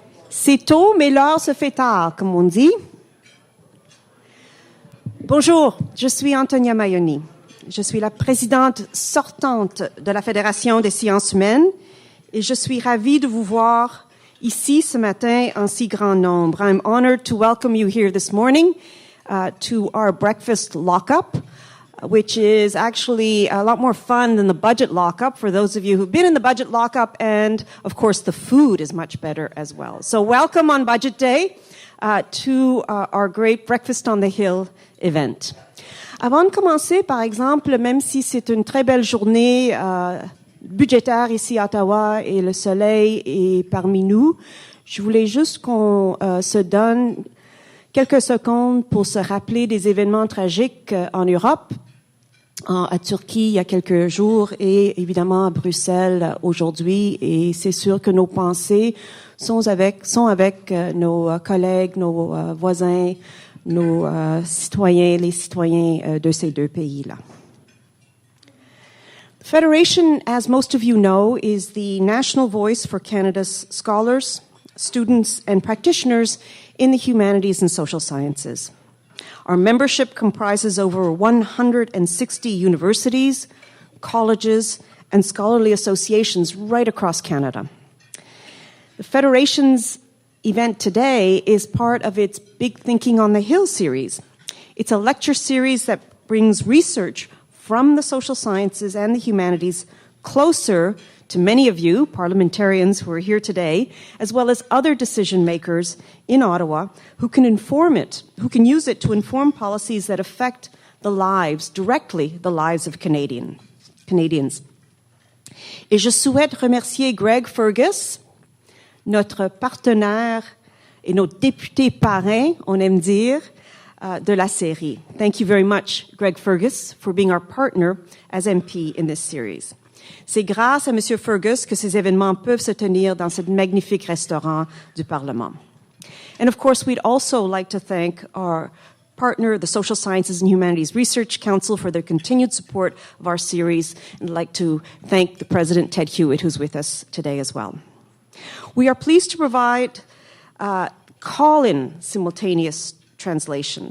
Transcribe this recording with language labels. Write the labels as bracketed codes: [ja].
[fr] C'est tôt, mais l'heure se fait tard, comme on dit. Bonjour, je suis Antonia Maioni. Je suis la présidente sortante de la Fédération des sciences humaines et je suis ravie de vous voir ici ce matin en si grand nombre. [en] I'm honored to welcome you here this morning to our breakfast lockup, which is actually a lot more fun than the budget lockup for those of you who've been in the budget lockup, and of course the food is much better as well. So welcome on Budget Day to our great Breakfast on the Hill event. [fr] Avant de commencer, par exemple, même si c'est une très belle journée budgétaire ici à Ottawa et le soleil est parmi nous, je voulais juste qu'on se donne quelques secondes pour se rappeler des événements tragiques en Europe, à Turquie il y a quelques jours et évidemment à Bruxelles aujourd'hui. Et c'est sûr que nos pensées sont avec nos collègues, nos voisins, nos citoyens, les citoyens de ces deux pays-là. [en] The Federation, as most of you know, is the national voice for Canada's scholars, students, and practitioners in the humanities and social sciences. Our membership comprises over 160 universities, colleges, and scholarly associations right across Canada. The Federation's event today is part of its Big Thinking on the Hill series. It's a lecture series that brings research from the social sciences and the humanities closer to many of you, parliamentarians who are here today, as well as other decision makers in Ottawa who can use it to inform policies that affect directly the lives of Canadians. [fr] Et je souhaite remercier Greg Fergus, notre partenaire et notre député parrain, on aime dire, de la série. [en] Thank you very much, Greg Fergus, for being our partner as MP in this series. [fr] C'est grâce à M. Fergus que ces événements peuvent se tenir dans ce magnifique restaurant du Parlement. [en] And of course, we'd also like to thank our partner, the Social Sciences and Humanities Research Council, for their continued support of our series, and I'd like to thank the President, Ted Hewitt, who's with us today as well. We are pleased to provide call-in simultaneous translation.